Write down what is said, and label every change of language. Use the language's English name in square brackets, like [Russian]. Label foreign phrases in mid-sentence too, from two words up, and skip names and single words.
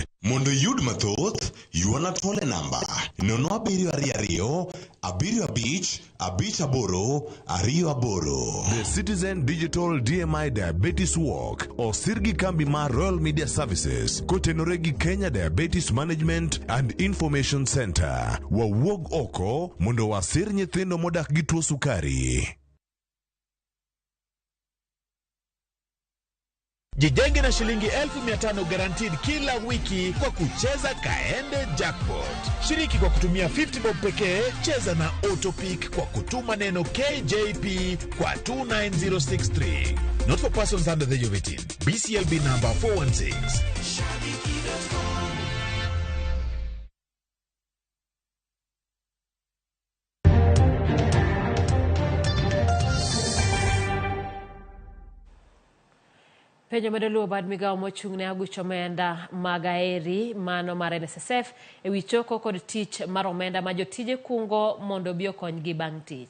[Luo (Kenya and Tanzania)] Mondo yud mathoth, yuana tole namba 0722 75 58. The Citizen Digital DMI Diabetes Walk osir gi kambi mar Royal Media Services kotenore gi Kenya Diabetes Management and Information Center. Wawuog oko mondo wasir nyithindo modak gi tuo sukari. [Swahili] Jijenge na shilingi 1500 guaranteed kila wiki kwa kucheza Kaende Jackpot. Shiriki kwa kutumia 50 bob pekee, cheza na Autopic kwa kutuma neno KJP kwa 29063. [English] Not for persons under the age of 18. BCLB number 416. [Luo (Kenya and Tanzania)] Penjo medo bad migao mochung'ne aguch omenda magaeri mano mar NSSF ewi choko kod tich mar omenda ma jotije kungo mondo bi okonygi bang' tich.